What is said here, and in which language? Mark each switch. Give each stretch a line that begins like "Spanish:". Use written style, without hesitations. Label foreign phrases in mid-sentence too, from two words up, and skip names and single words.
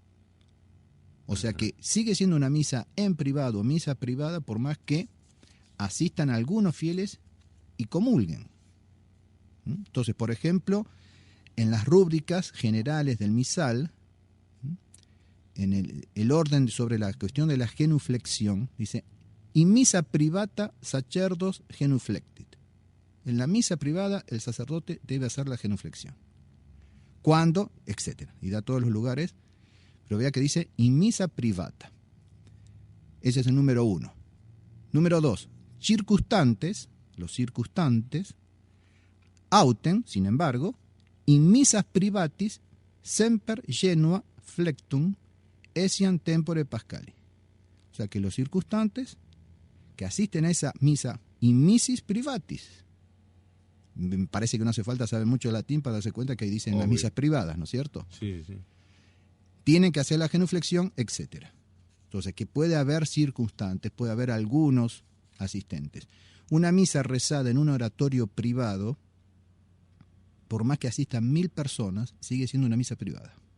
Spanish: O sea que sigue siendo una misa en privado, misa privada, por más que asistan algunos fieles y comulguen. Entonces, por ejemplo, en las rúbricas generales del misal, en el orden sobre la cuestión de la genuflexión, dice,
Latin: in misa privata sacerdos genuflectit.
Spanish: En la misa privada el sacerdote debe hacer la genuflexión. ¿Cuándo? Etcétera. Y da todos los lugares, pero vea que dice
Latin: in misa privata.
Spanish: Ese es el número 1. Número 2, circunstantes, los circunstantes,
Latin: autem,
Spanish: sin embargo,
Latin: in misas privatis semper genua flectum essian tempore pascali.
Spanish: O sea que los circunstantes que asisten a esa misa in missis privatis, me parece que no hace falta saber mucho latín para darse cuenta que ahí dicen las misas privadas, ¿no es cierto? Sí. Tienen que hacer la genuflexión, etc. Entonces que puede haber circunstantes, puede haber algunos asistentes. Una misa rezada en un oratorio privado, por más que asistan 1000 personas, sigue siendo una misa privada.